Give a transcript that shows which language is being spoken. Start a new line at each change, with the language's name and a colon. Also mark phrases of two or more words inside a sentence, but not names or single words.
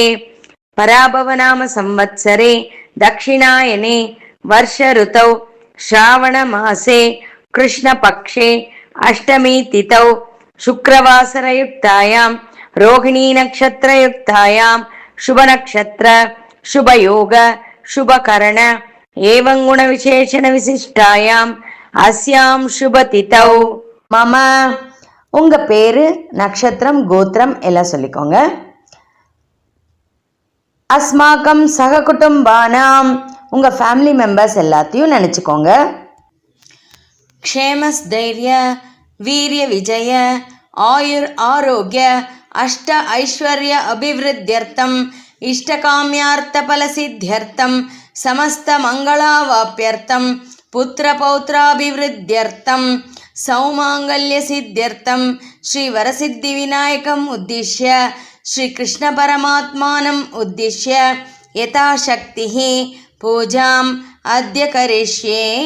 Sanskrit: पराभवनाम संवत्सरे दक्षिणायने वर्ष ऋतौ श्रावणमासे कृष्णपक्षे अष्टमी तिथौ शुक्रवासरयुक्तायां रोहिणी नक्षत्रयुक्तायां शुभनक्षत्र शुभयोग शुभकरण एवं गुणविशेषण विशिष्टायां अस्यां शुभतिथौ मम.
Tamil: உங்கள் பேர், நட்சத்திரம், கோத்திரம் எல்லாம் சொல்லிக்கோங்க.
Sanskrit: अस्माकं सह कुटुम्बानाम्,
Tamil: உங்கள்
English: family members
Tamil: எல்லாத்தையும் நினச்சிக்கோங்க.
Sanskrit: क्षेमस्थैर्य वीर्य विजय आयुर् आरोग्य अष्ट ऐश्वर्य अभिवृद्ध्यर्थं इष्टकाम्यार्थ फलसिद्ध्यर्थं समस्त मङ्गलावाप्त्यर्थं पुत्र पौत्राभिवृद्ध्यर्थं सौमाङ्गल्य सिद्ध्यर्थं श्री वरसिद्धि विनायकं उद्दिश्य श्री कृष्ण परमात्मानं उद्दिश्य यथाशक्ति पूजां अद्य करिष्ये.